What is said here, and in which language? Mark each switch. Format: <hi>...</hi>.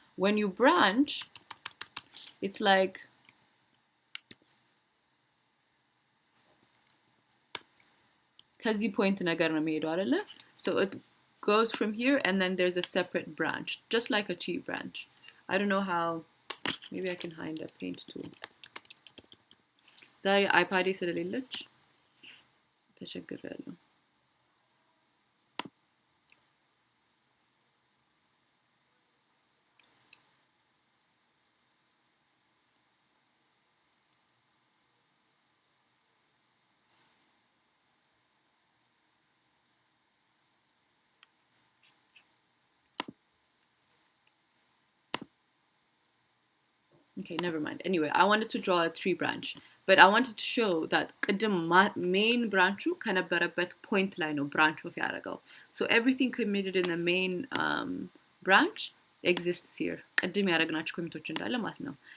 <en>When you branch, it's like</en> <am>ከዚህ point ነገር ነው የሚሄደው አይደለ?</am> <en>So it goes from here and then there's a separate branch, just like a tree branch. I don't know how, maybe I can hide a paint tool.</en> <am>ዛሬ አይፓዴ ስለሌለች ተቸግሬያለሁ።</am> <en>Okay, never mind. Anyway, I wanted to draw a tree branch, but I wanted to show that</en> <am>ቅድም main branch ከነበረበት point ላይ ነው branch off ያደረገው.</am> <en>So everything committed in the main branch exists here.</en> <am>ቅድም ያደረግናቸው ኮሚቶች እንዳለ ማለት ነው.</am>